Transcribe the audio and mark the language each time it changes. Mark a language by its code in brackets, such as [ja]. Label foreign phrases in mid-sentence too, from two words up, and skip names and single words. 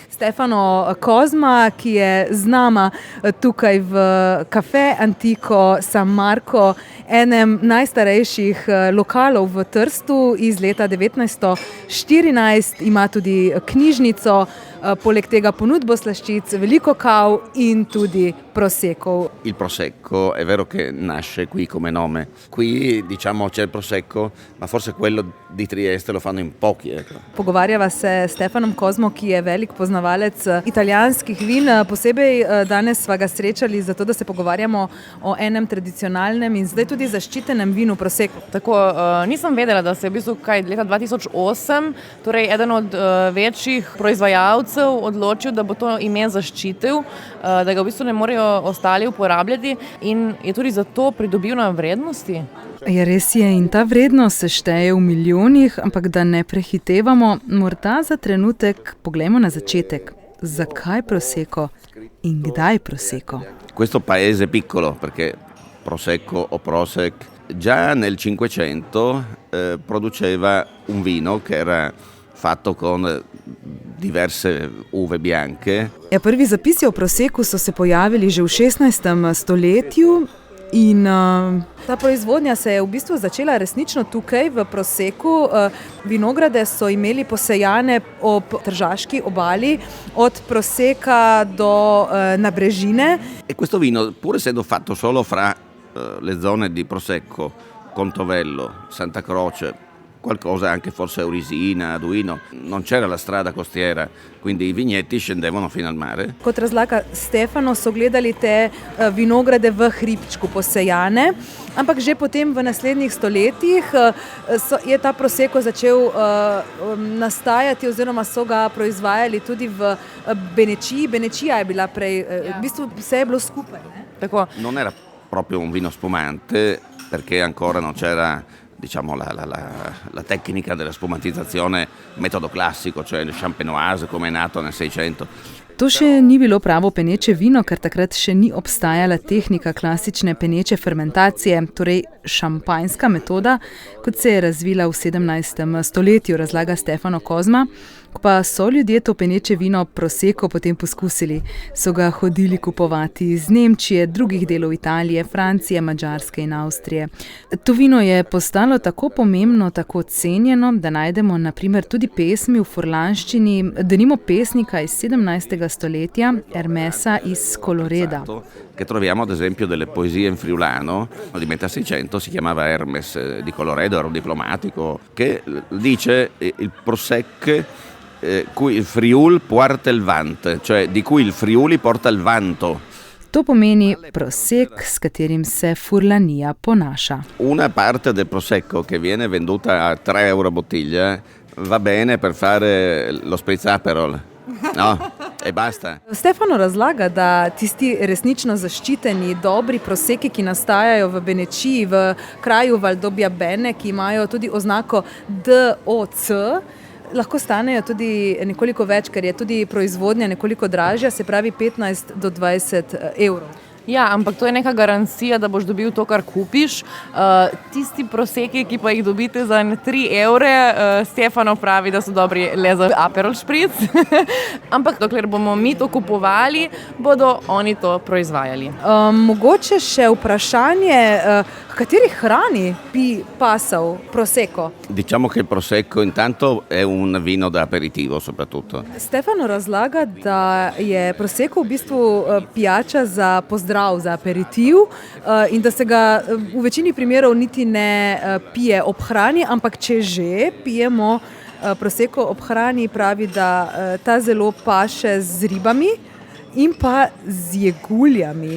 [sl] Stefano Kozma, ki je z nama tukaj v Cafe Antico San Marco, enem najstarejših lokalov v Trstu iz leta 1914, ima tudi knjižnico, poleg tega ponudbo slaščic, veliko kav in tudi prosecco. [it] Il prosecco è vero che nasce qui come nome. Qui diciamo c'è il prosecco, ma forse quello di Trieste lo fanno in pochi. [sl] Pogovarjava se s Stefanom Kozmo, ki je velik poznavalec italijanskih vin. Posebej danes sva ga srečali zato, da se pogovarjamo o enem tradicionalnem in zdaj tudi zaščitenem vinu prosecco. Tako, nisem vedela, da se je v bistvu leta 2008, torej eden od večjih proizvajalcev odločil, da bo to ime zaščitil, da ga v bistvu ne morejo ostali uporabljati in je tudi zato pridobil na vrednosti. Ja, res je, in ta vrednost se šteje v milijonih, ampak da ne prehitevamo, morda za trenutek poglejmo na začetek. Zakaj prosecco in kdaj prosecco? [it] Questo paese piccolo, perché prosecco o prosec già nel 500 produceva un vino che era fatto con diverse uve bianche. [sl] Ja, prvi zapisi o proseccu so se pojavili že v 16. stoletju. In ta proizvodnja se je v bistvu začela resnično tukaj v Proseku. Vinograde so imeli posejane ob Tržaški obali, od Proseka do Nabrežine. [it] E questo vino, pur essendo fatto solo fra le zone di Prosecco, Contovello, Santa Croce, qualcosa anche forse Aurisina, Duino, non c'era la strada costiera, quindi i vigneti scendevano fino al mare. [sl] Kot razlaga Stefano, so gledali te vinograde v hribčku posejane, ampak že potem v naslednjih stoletjih je ta Prosecco začel nastajati oziroma so ga proizvajali tudi v Benečiji. Benečija je bila prej, v bistvu vse je bilo skupaj. Tako. [it] Non era proprio un vino spumante perché ancora non c'era, diciamo, la tecnica della spumantizzazione metodo classico, cioè il champenoise come è nato nel 600. [sl] To še ni bilo pravo peneče vino, ker takrat še ni obstajala tehnika klasične peneče fermentacije, torej šampanjska metoda, kot se je razvila v 17. stoletju, razlaga Stefano Kozma. Ko pa so ljudje to peneče vino Prosecco potem poskusili, so ga hodili kupovati iz Nemčije, drugih delov Italije, Francije, Madžarske in Avstrije. To vino je postalo tako pomembno, tako cenjeno, da najdemo na primer tudi pesmi v furlanščini, denimo pesnika iz 17. stoletja, Hermesa iz Coloreda. [it] Che troviamo ad esempio delle poesie in friulano di metà 600, si chiamava Hermes di Colloredo, era un diplomatico, che dice il Prosecco [fur] cui il Friul porta il vant, [it] cioè di cui il Friuli porta il vanto. [sl] To pomeni Prosek, s katerim se Furlanija ponaša. [it] Una parte del Prosecco che viene venduta a 3 euro bottiglia va bene per fare lo spritz-aperol. No, e basta. [sl] Stefano razlaga, da tisti resnično zaščiteni, dobri proseki, ki nastajajo v Benečiji, v kraju Valdobbiadene, ki imajo tudi oznako DOC, lahko stanejo tudi nekoliko več, ker je tudi proizvodnja nekoliko dražja, se pravi 15 do 20 evrov. Ja, ampak to je neka garancija, da boš dobil to, kar kupiš. Tisti proseki, ki pa jih dobite za 3 evre, Stefano pravi, da so dobri le za Aperol špric. Ampak dokler bomo mi to kupovali, bodo oni to proizvajali. Mogoče še vprašanje, kateri hrani pi pasal Prosecco? [it] Diciamo che il Prosecco intanto è un vino da aperitivo soprattutto. [sl] Stefano razlaga, da je Prosecco v bistvu pijača za pozdrav, za aperitiv in da se ga v večini primerov niti ne pije ob hrani, ampak če že pijemo Prosecco ob hrani, pravi, da ta zelo paše z ribami in pa z jeguljami.